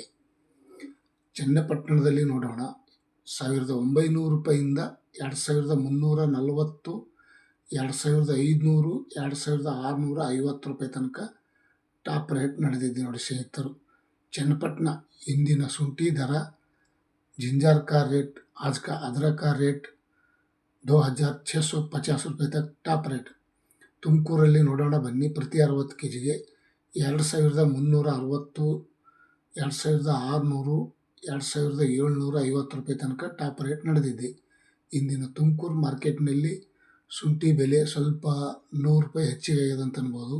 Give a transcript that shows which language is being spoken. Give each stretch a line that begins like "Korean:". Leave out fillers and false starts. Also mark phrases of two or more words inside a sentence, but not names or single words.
Kannada: ಚನ್ನಪಟ್ಟಣದಲ್ಲಿ ನೋಡೋಣ. 1,900 ರೂಪಾಯಿಂದ 2,340, 2,500, 2,650 ರೂಪಾಯಿ ತನಕ
English: top rate
Kannada: ನಡೆದಿದೆ ನೋಡಿ ಸ್ನೇಹಿತರು. ಚನ್ನಪಟ್ಟಣ ಇಂದಿನ ಶುಂಠಿ ದರ.
Hindi: जिंजर का रेट, आज का अदरक का रेट 2,650
Kannada: ರೂಪಾಯಿ ತಕ್ಕ ಟಾಪ್ ರೇಟ್. ತುಮಕೂರಲ್ಲಿ ನೋಡೋಣ ಬನ್ನಿ. ಪ್ರತಿ 60 kgಗೆ 2,360, 2,600, 2,750 ರೂಪಾಯಿ ತನಕ
English: top rate
Kannada: ನಡೆದಿದೆ. ಇಂದಿನ ತುಮಕೂರು ಮಾರ್ಕೆಟ್ನಲ್ಲಿ ಶುಂಠಿ ಬೆಲೆ ಸ್ವಲ್ಪ 100 ರೂಪಾಯಿ ಹೆಚ್ಚಿಗೆ ಆಗಿದೆ ಅಂತ ಅನ್ಬೋದು.